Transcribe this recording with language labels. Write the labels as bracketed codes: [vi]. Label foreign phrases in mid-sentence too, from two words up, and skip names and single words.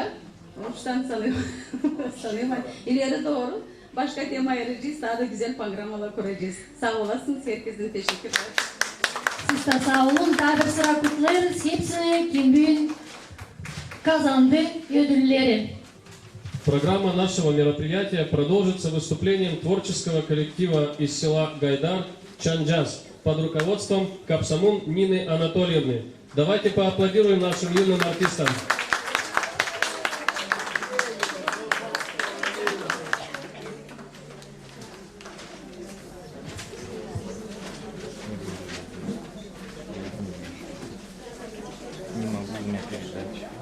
[gag] Ondan sanıyorum ileri doğru başka tema ayıracağız, daha da güzel programalar kuracağız. Sağ olasınız, herkesin teşekkürler. Siz de sağ olun. Daha bir sıra kutlarız. Hepsine kim bugün kazandı ödülleri. [ru] Программа нашего мероприятия продолжится выступлением творческого коллектива из села Гайдар Чанджаз под руководством Капсамун Нины Анатольевны. Давайте поаплодируем нашим юным артистам. Не могу мне передать.